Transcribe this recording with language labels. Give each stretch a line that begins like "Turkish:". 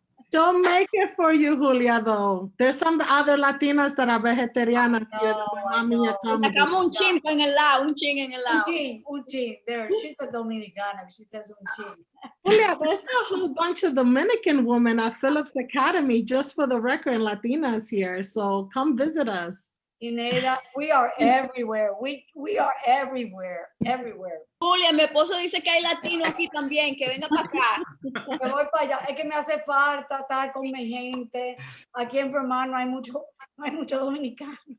English: Don't make it for you, Julia, though. There's some other Latinas that are vegetarianas here. that my I mommy know. accommodate.
Spanish: Sacamos un chin en el lado, un chin en el lado. Un chin.
English: There, she's a Dominicana. She says un chin. Julia, there's a whole bunch of Dominican women at Phillips Academy, just for the record, and Latinas here. So come visit us. Jineyda, we are everywhere. We are everywhere.
Spanish: Julia, mi esposo dice que hay latino aquí también, que venga para acá. Me voy para allá. Es que me hace falta estar con mi gente. Aquí en Vermont no hay mucho dominicano.